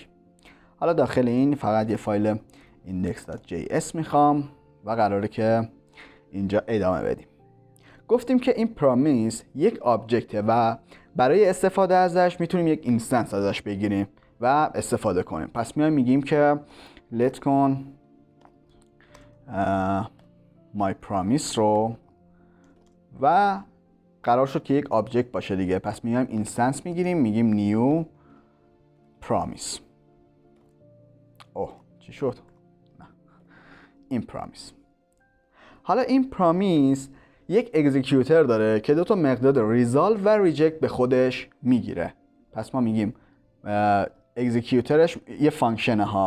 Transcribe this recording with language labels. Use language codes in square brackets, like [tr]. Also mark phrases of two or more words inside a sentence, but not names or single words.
[fa] حالا داخل این فقط یه فایل index.js میخوام و قراره که اینجا ادامه بدیم. گفتیم که این پرامیس یک آبجکته و برای استفاده ازش میتونیم یک اینستنس ازش بگیریم و استفاده کنیم. پس میایم میگیم که let کن my promise رو و قرار شد که یک آبجکت باشه دیگه. پس میایم اینستنس میگیریم، میگیم [en] new promise. [fa] چی شد؟ نه. این پرامیس. حالا این پرامیس یک اکزیکیوتر داره که 2 تا مقدار ریزالو و ریجکت به خودش میگیره. پس ما میگیم اکزیکیوترش یه فانکشنه ها.